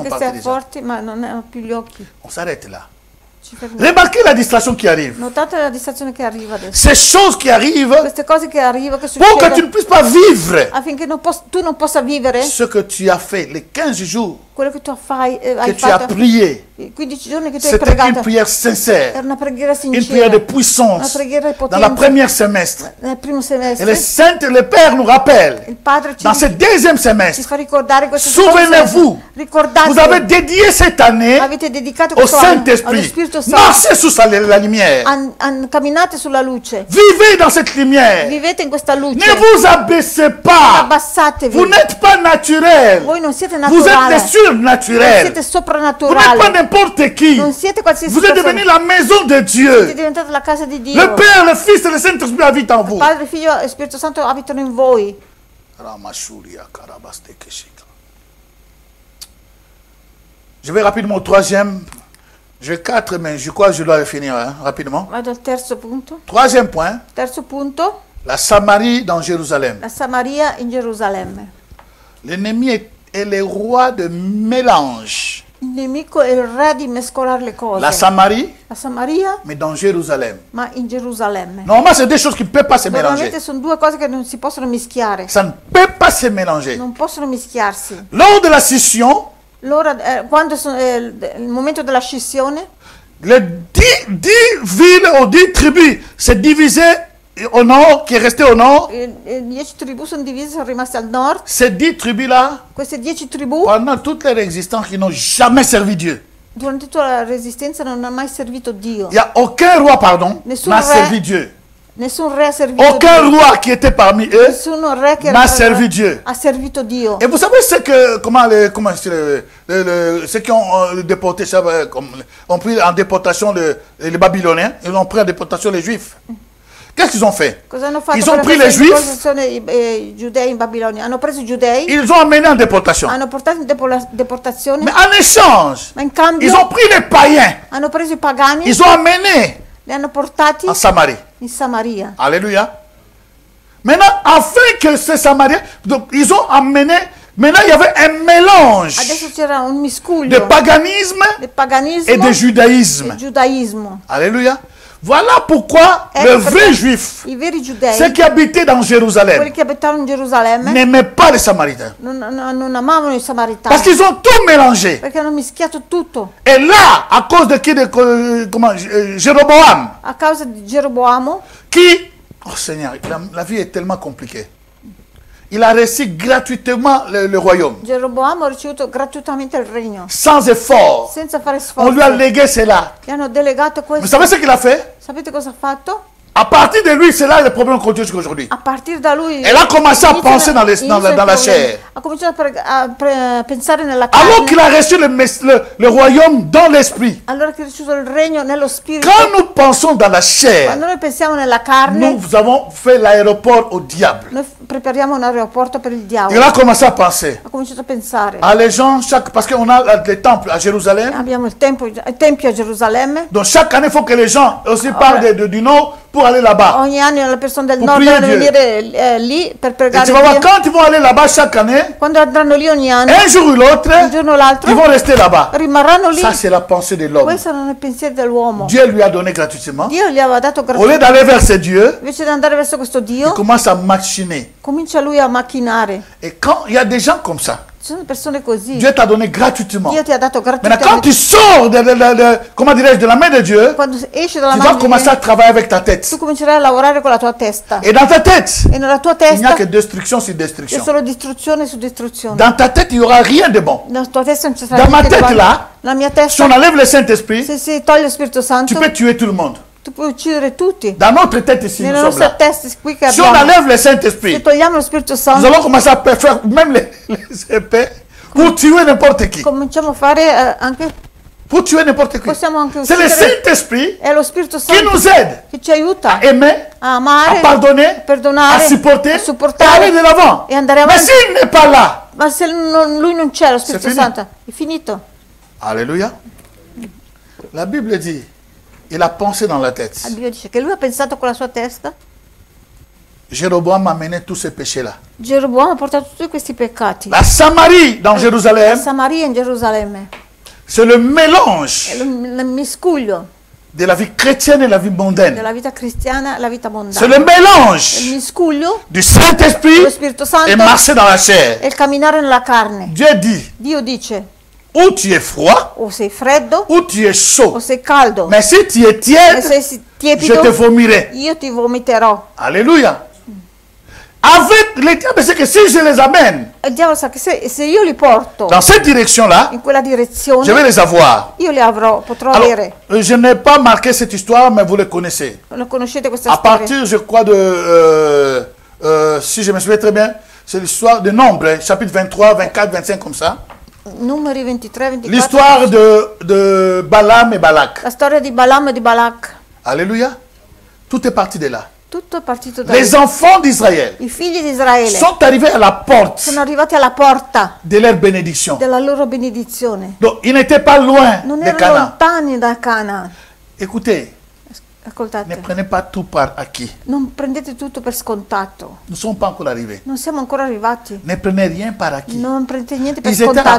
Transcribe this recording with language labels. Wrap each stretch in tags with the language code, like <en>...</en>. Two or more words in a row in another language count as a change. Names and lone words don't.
<it>Anche se</it> <fr>partis</fr> <it>è</it> <fr>déjà.</fr> <it>forte, ma non hanno più gli occhi.</it> <fr>On s'arrête là.</fr> <it>Ci fermiamo.</it> <fr>Remarquez la distraction qui arrive.</fr> <it>Notate la distrazione che arriva adesso.</it> <fr>Ces choses qui arrivent</fr> <it>Queste cose che arrivano, che</it> <fr>pour que tu ne</fr> <it>succedono,</it> <fr>puisses pas vivre</fr> <it>affinché tu non possa vivere</it> <fr>ce que tu as fait les 15 jours</fr> <it>quello che tu hai</it> <fr>que tu as</fr> <it>fatto.</it> <fr>prié.</fr> <it>I 15 giorni che tu hai</it> <fr>C'était une</fr> <it>pregato.</it> <fr>prière sincère,</fr> <it>Era una preghiera</it> <fr>une prière</fr> <it>sincera.</it> <fr>de puissance</fr> <it>Una preghiera</it> <fr>dans la</fr> <it>potente.</it> <fr>première semestre.</fr> <it>Nel primo</it> <fr>Et</fr> <it>semestre.</it> <fr>le Saint, le Père nous rappelle,</fr> <it>Il Padre ci</it> <fr>dans ce deuxième</fr> <it>ci</it> <fr>semestre,</fr> <it>fa ricordare questo</it> <fr>souvenez-vous,</fr> <it>Ricordate,</it> <fr>vous avez dédié cette année</fr> <it>avete dedicato</it> <fr>au</fr> <it>questo anno allo</it> <fr>Saint-Esprit.</fr> <it>Spirito Santo.</it> <fr>Marchez sous la lumière.</fr> <it>Camminate sulla luce.</it> <fr>Vivez dans cette lumière.</fr> <it>Vivete in questa luce.</it> <fr>Ne vous abaissez</fr> <it>Non</it> <fr>pas.</fr> <it>abbassatevi.</it> <fr>Vous n'êtes pas naturel.</fr> <it>Voi non siete</it> <fr>Vous êtes</fr> <it>naturali.</it> <fr>des</fr> <it>Non</it> <fr>surnaturels.</fr> <it>siete</it> <fr>Vous n'êtes pas</fr> <it>soprannaturali.</it> <fr>n'importe qui.</fr> <it>Non siete qualsiasi</it> <fr>Vous êtes</fr> <it>persona.</it> <fr>devenu la maison de</fr> <it>Siete</it> <fr>Dieu.</fr> <it>diventati la casa di Dio.</it> <fr>Le Père, le Fils et le Saint-Esprit habitent en vous.</fr> <it>Padre, Figlio e Spirito Santo abitano in voi.</it> <fr>Je vais rapidement au troisième. J'ai 4, mais je crois que je dois le finir hein, rapidement.</fr> <it>Vado al terzo punto.</it> <fr>Troisième point,</fr> <it>Terzo punto,</it> <fr>la Samarie dans Jérusalem.</fr> <it>la Samaria in Gerusalemme.</it> <fr>L'ennemi est le roi de mélange.</fr> <it>Il nemico è il re di mescolare le cose.</it> <fr>La Samarie,</fr> <it>La Samaria,</it> <fr>mais dans Jérusalem.</fr> <it>ma in Gerusalemme.</it> <fr>Normalement, c'est des choses qui ne peuvent pas se mélanger.</fr> <it>Normalmente sono due cose che non si possono mischiare.</it> <fr>Ça ne peut pas se mélanger.</fr> <it>Non possono mischiarsi.</it> <fr>Lors de la scission,</fr> <it>Allora, quando il momento della scissione,</it> <fr>les 10 villes ou 10 tribus s'est divisé au nord, qui est resté au nord.</fr> <it>10 tribù sono divise, sono rimaste al nord.</it> <fr>Ces 10 tribus-là,</fr> <it>Queste 10 tribù,</it> <fr>pendant toute leur existence, ils n'ont jamais servi Dieu.</fr> <it>durante tutta la resistenza, non hanno mai servito Dio.</it> <fr>Il n'y a aucun roi, pardon,</fr> <it>Nessun</it> <fr>n'a</fr> <it>re.</it> <fr>servi Dieu.</fr> <it>Nessun re ha servito</it> <fr>Aucun</fr> <it>Dio.</it> <fr>roi qui était parmi eux</fr> <it>Nessun re che</it> <fr>n'a servi Dieu.</fr> <it>ha servito Dio.</it> <fr>Et vous savez ce que, ceux qui ont déporté, ont pris en déportation les Babyloniens, ils ont pris en déportation les Juifs. Qu'est-ce qu'ils ont fait?</fr> <it>Cosa hanno fatto?</it> <fr>Ils ont</fr> <it>per</it> <fr>pris</fr> <it>prendere</it> <fr>les</fr> <it>in</it> <fr>Juifs,</fr> <it>posizione i giudei in Babilonia. Hanno preso i giudei,</it> <fr>ils ont emmené en déportation.</fr> <it>hanno portato in deportazione,</it> <fr>Mais en échange,</fr> <it>ma in cambio</it> <fr>ils ont pris les païens,</fr> <it>hanno preso i pagani,</it> <fr>ils ont emmené</fr> <it>li hanno portati</it> <fr>en Samarie.</fr> <it>in Samaria.</it> <fr>Alléluia. Maintenant, afin que ces Samariens, donc ils ont emmené, maintenant il y avait un mélange</fr> <it>Adesso c'era un</it> <fr>de</fr> <it>miscuglio</it> <fr>paganisme</fr> <it>del paganismo</it> <fr>et de</fr> <it>e</it> <fr>judaïsme.</fr> <it>giudaismo.</it> <fr>Alléluia. Voilà pourquoi</fr> <it>Ecco</it> <fr>le</fr> <it>perché</it> <fr>vrai juif,</fr> <it>I veri giudei,</it> <fr>ceux qui habitaient dans</fr> <it>quelli</it> <fr>Jérusalem,</fr> <it>che abitavano in Gerusalemme,</it> <fr>n'aimaient pas les Samaritains.</fr> <it>non amavano i samaritani,</it> <fr>Parce qu'ils ont tout mélangé.</fr> <it>perché hanno mischiato tutto.</it> <fr>Et là, à cause de qui, Jéroboam,</fr> <it>A causa di Geroboamo,</it> <fr>qui, oh Seigneur, la vie est tellement compliquée. Il a reçu gratuitement le royaume,</fr> <it>Geroboamo ha ricevuto gratuitamente il regno,</it> <fr>sans effort.</fr> <it>senza fare</it> <fr>On lui a</fr> <it>sforzo.</it> <fr>légué cela.</fr> <it>Gli hanno delegato</it> <fr>Vous</fr> <it>questo.</it> <fr>savez ce qu'il a fait?</fr> <it>Sapete cosa ha fatto?</it> <fr>À partir de lui, c'est là le problème continue jusqu'aujourd'hui.</fr> <it>A partire da lui</it> <fr>Elle a commencé à</fr> <it>iniziano-</it> <fr>penser dans</fr> <it>iniziano</it> <fr>la</fr> <it>i problemi.</it> <fr>chair.</fr> <it>Ha cominciato a pensare nella</it> <fr>Alors qu'il</fr> <it>carne.</it> <fr>a reçu le royaume dans l'esprit.</fr> <it>Allora che ha ricevuto il regno nello spirito.</it> <fr>Quand nous pensons dans la chair,</fr> <it>Quando noi pensiamo nella carne,</it> <fr>nous avons fait l'aéroport au diable.</fr> <it>noi prepariamo un aeroporto per il</it> <fr>Il</fr> <it>diavolo.</it> <fr>a commencé à penser.</fr> <it>Ha cominciato a pensare.</it> <fr>Ah, les gens, parce qu'on a les temples à Jérusalem,</fr> <it>Abbiamo il tempio a Gerusalemme.</it> <fr>donc chaque année, il faut que les gens aussi partent du nord pour aller là-bas.</fr> <it>Ogni anno le persone del</it> <fr>Pour</fr> <it>nord</it> <fr>prier</fr> <it>devono</it> <fr>Dieu.</fr> <it>venire lì per</it> <fr>Et</fr> <it>pregare</it> <fr>tu vas voir,</fr> <it>Dio.</it> <fr>quand ils vont aller là-bas chaque année,</fr> <it>Quando andranno lì ogni anno,</it> <fr>un jour ou l'autre,</fr> <it>un giorno o l'altro,</it> <fr>ils vont rester là-bas.</fr> <it>rimarranno lì.</it> <fr>Ça, c'est la pensée de l'homme.</fr> <it>Questo non è il pensiero dell'uomo.</it> <fr>Dieu lui a donné gratuitement.</fr> <it>Dio gli aveva dato</it> <fr>Au lieu</fr> <it>gratuitamente.</it> <fr>d'aller vers ce Dieu,</fr> <it>Invece di andare verso questo</it> <fr>il</fr> <it>Dio,</it> <fr>commence à machiner.</fr> <it>comincia lui a macchinare.</it> <fr>Et quand il y a des gens comme ça,</fr> <it>Ci sono persone così.</it> <fr>Dieu t'a donné gratuitement.</fr> <it>Dio ti ha dato</it> <fr>Maintenant, quand</fr> <it>gratuitamente.</it> <fr>tu sors comment dirais-je, de la main de Dieu,</fr> <it>Quando esci dalla</it> <fr>tu vas</fr> <it>mano di</it> <fr>commencer à</fr> <it>Dio,</it> <fr>travailler avec ta tête.</fr> <it>tu comincerai a lavorare con la tua testa.</it> <fr>Et dans ta tête,</fr> <it>E nella tua</it> <fr>il n'y a</fr> <it>testa</it> <fr>que destruction sur</fr> <it>c'è</it> <fr>destruction.</fr> <it>solo distruzione su distruzione.</it> <fr>Dans ta tête, il n'y aura rien de bon.</fr> <it>Nella tua testa non ci sarà</it> <fr>Dans ma</fr> <it>niente di</it> <fr>tête,</fr> <it>buono.</it> <fr>là,</fr> <it>La mia</it> <fr>si on</fr> <it>testa,</it> <fr>enlève le Saint-Esprit,</fr> <it>se si toglie lo Spirito</it> <fr>tu</fr> <it>Santo,</it> <fr>peux tuer tout le monde.</fr> <it>tu puoi uccidere tutti.</it> <fr>Dans notre tête ici, nous</fr> <it>Nella</it> <fr>sommes</fr> <it>nostra</it> <fr>là.</fr> <it>testa qui che</it> <fr>Si on</fr> <it>abbiamo,</it> <fr>enlève le</fr> <it>se</it> <fr>Saint-Esprit,</fr> <it>togliamo lo Spirito</it> <fr>nous</fr> <it>Santo,</it> <fr>allons commencer à faire même les épées pour tuer n'importe qui.</fr> <it>cominciamo a fare anche,</it> <fr>Pour tuer n'importe qui.</fr> <it>possiamo anche</it> <fr>C'est le</fr> <it>uccidere.</it> <fr>Saint-Esprit</fr> <it>È lo Spirito</it> <fr>qui</fr> <it>Santo</it> <fr>nous aide</fr> <it>che ci aiuta</it> <fr>à aimer,</fr> <it>a</it> <fr>à</fr> <it>amare,</it> <fr>pardonner,</fr> <it>a perdonare,</it> <fr>à supporter,</fr> <it>a</it> <fr>et aller</fr> <it>supportare</it> <fr>de l'avant.</fr> <it>e andare</it> <fr>Mais</fr> <it>avanti.</it> <fr>s'il n'est pas là,</fr> <it>Ma se lui non c'è, lo Spirito finito. Santo, è finito.</it> <fr>Alléluia. La Bible dit, il a pensé dans la tête.</fr> <it>Dio dice che lui ha pensato con la sua testa.</it> <fr>Jéroboam a mené tous ces péchés-là.</fr> <it>Geroboamo ha portato tutti questi peccati.</it> <fr>La Samarie dans</fr> <it>La</it> <fr>Jérusalem,</fr> <it>Samaria in Gerusalemme.</it> <fr>c'est le</fr> <it>È</it> <fr>mélange</fr> <it>il miscuglio</it> <fr>de la vie chrétienne et la vie mondaine.</fr> <it>della vita cristiana e la vita</it> <fr>C'est</fr> <it>mondana.</it> <fr>le</fr> <it>Il</it> <fr>mélange</fr> <it>miscuglio</it> <fr>du Saint-Esprit</fr> <it>dello Spirito Santo</it> <fr>et marcher dans la chair.</fr> <it>e il camminare nella carne.</it> <fr>Dieu dit,</fr> <it>Dio dice,</it> <fr>ou tu es froid,</fr> <it>o sei freddo</it> <fr>ou tu es chaud.</fr> <it>o sei caldo.</it> <fr>Mais si tu es</fr> <it>E</it> <fr>tiède,</fr> <it>se sei</it> <fr>je</fr> <it>tiepido,</it> <fr>te vomirai.</fr> <it>io ti vomiterò.</it> <fr>Alléluia. Avec les diables, c'est que si je les amène</fr> <it>Il diavolo sa che se io li porto</it> <fr>dans cette direction-là,</fr> <it>in quella</it> <fr>je vais</fr> <it>direzione,</it> <fr>les avoir.</fr> <it>io li potrò</it> <fr>Alors,</fr> <it>avere.</it> <fr>je n'ai pas marqué cette histoire, mais vous le connaissez.</fr> <it>Lo conoscete questa</it> <fr>À</fr> <it>storia?</it> <fr>partir, je crois, si je me souviens très bien, c'est l'histoire de Nombre, chapitre 23, 24, 25, comme ça.</fr> <it>Numeri 23, 24.</it> <fr>L'histoire de Balaam et Balak.</fr> <it>La storia di Balaam e di Balak.</it> <fr>Alléluia. Tout est parti de là.</fr> <it>Tutto è partito da</it> <fr>Les</fr> <it>lì.</it> <fr>enfants d'Israël</fr> <it>I figli di Israele</it> <fr>sont arrivés à la porte</fr> <it>sono arrivati alla porta</it> <fr>de leur bénédiction.</fr> <it>della loro benedizione.</it> <fr>Donc, ils n'étaient pas loin</fr> <it>Non</it> <fr>de</fr> <it>erano</it> <fr>Canaan.</fr> <it>lontani da Canaan.</it> <fr>Écoutez,</fr> <it>Ascoltate,</it> <fr>Ne prenez pas tout par acquis.</fr> <it>non prendete tutto per scontato.</it> <fr>Nous ne sommes pas encore arrivés.</fr> <it>Non siamo ancora arrivati.</it> <fr>Ne prenez rien par acquis.</fr> <it>Non prendete niente per</it> <fr>Ils étaient à la</fr>